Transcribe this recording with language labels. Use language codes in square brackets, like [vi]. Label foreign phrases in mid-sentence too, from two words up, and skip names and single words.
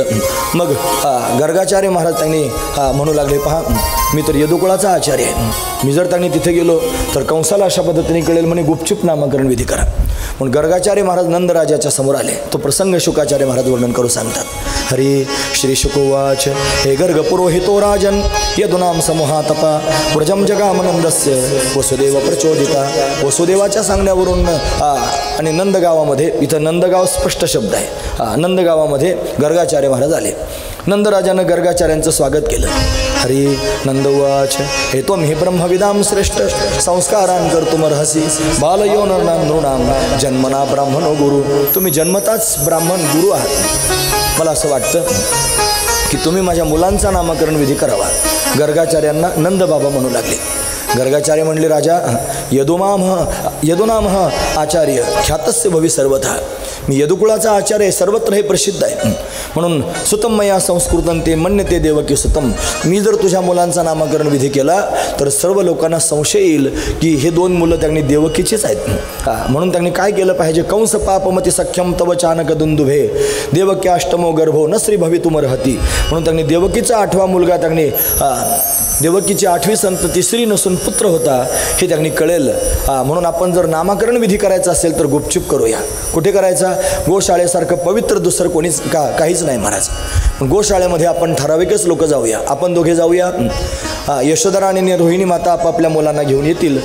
[mr] मग गर्गाचार्य महाराज त्यांनी म्हणू लागले, पहा मी तर यदुकुळाचा आचार्य आहे, मी जर त्यांनी तिथे गेलो तर कंसाला अशा पद्धतीने कळेल, म्हणे गुपचूप नामकरण विधी करा. म्हणून गर्गाचार्य महाराज नंदराजाच्या समोर आले. तो प्रसंग शुकाचार्य महाराज वर्णन करू सांगतात. [sa] हरी श्री शुकोवाच हे गर्ग पुरोहितो राजन यदुनाम समूहातपा व्रजम जगामनंदस्य वसुदेव प्रचोदिता. [mr] वसुदेवाच्या सांगण्यावरून आणि नंदगावामध्ये, इथं नंदगाव स्पष्ट शब्द आहे, नंदगावामध्ये गर्गाचार्य महाराज आले. नंदराजानं गर्गाचार्यांचं स्वागत केलं. [sa] हरी नंदवाच हे त्वं हि ब्रह्मविदाम श्रेष्ठ संस्कारान कर्तुमर्हसि बालयो नृणाम जन्मना ब्राह्मणो गुरु. [mr] तुम्ही जन्मताच ब्राह्मण गुरु आहात. मला असं वाटतं की तुम्ही माझ्या मुलांचा नामकरण विधी करावा. गर्गाचार्यांना नंदबाबा म्हणू लागले. गर्गाचार्य म्हणले, [sa] राजा यदुनाम आचार्य ख्यातस्य भवी सर्वथा. [mr] मी यदुकुळाचा आचार्य, सर्वत्र हे प्रसिद्ध आहे. [sa] म्हणून सुतम मया संस्कृतं ते मन्यते देवकी सुतम. [mr] मी जर तुझ्या मुलांचा नामकरण विधी केला तर सर्व लोकांना संशय येईल की हे 2 मुलं त्यांनी देवकीचीच आहेत. म्हणून त्यांनी काय केलं पाहिजे, [sa] कंस पापमती सख्यम तव चानक दुंदुभे देवकी अष्टमो गर्भो न श्री भवितुमर्हती. [mr] म्हणून त्यांनी देवकीचा 8वा मुलगा, त्यांनी देवकीची 8वी संतती स्त्री नसून पुत्र होता हे त्यांनी कळेल. म्हणून आपण जर नामकरण विधी करायचा असेल तर गुपचूप करूया. कुठे करायचा? गोशाळेसारखं पवित्र दुसरं कोणीच काहीच नाही महाराज. गोशाळेमध्ये आपण ठराविकच लोक जाऊया. आपण दोघे जाऊया, यशोधरा आणि रोहिणी माता आपापल्या मुलांना घेऊन येतील.